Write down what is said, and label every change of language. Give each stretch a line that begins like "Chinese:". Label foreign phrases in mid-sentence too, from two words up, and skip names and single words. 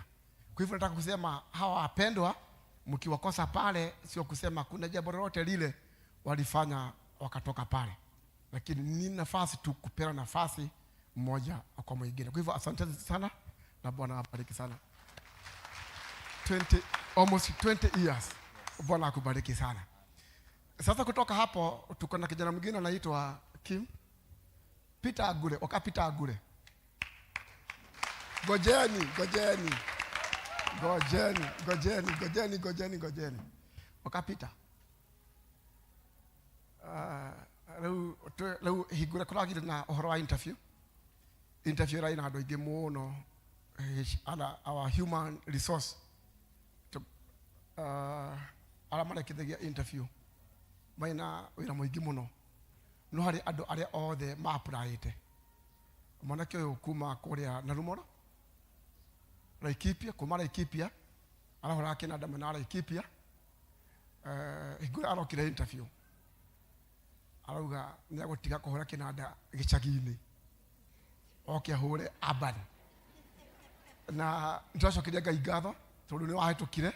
Swahili: Kwa hivyo nataka kusema hawa wapendwa mkiwakosa pale sio kusema kuna jambo lolote lile walifanya wakatoka pale, lakini ni nafasi tu kupeana nafasi mmoja kwa mwingine. Kwa hivyo asante sana na Bwana awabariki sana.
English: Almost 20 years.
Swahili: Bwana akubariki sana. Sasa kutoka hapo tuko na kijana mwingine anaitwa Peter Agure. Peter Agure. Gojeni. Peter.
Kikuyu: Leo higura kuragire na uhoro wa interview rai na andũ aingĩ mũno
English: our human resource
Kikuyu: ala marekithagia interview maina wĩra mũingĩ mũno, no harĩ andũ arĩa othe ma-applyĩte. Mwanake ũyũ kuma kũrĩa Narumoro Laikipia, kuma Laikipia arahũra kĩnanda mwena Laikipia. Higura arokire interview arauga nĩagũtiga kũhũra kĩnanda gĩcagi-inĩ oke ahũre Urban, na nĩtwacokeria Ngai ngatho tondũ nĩ wahĩtũkire.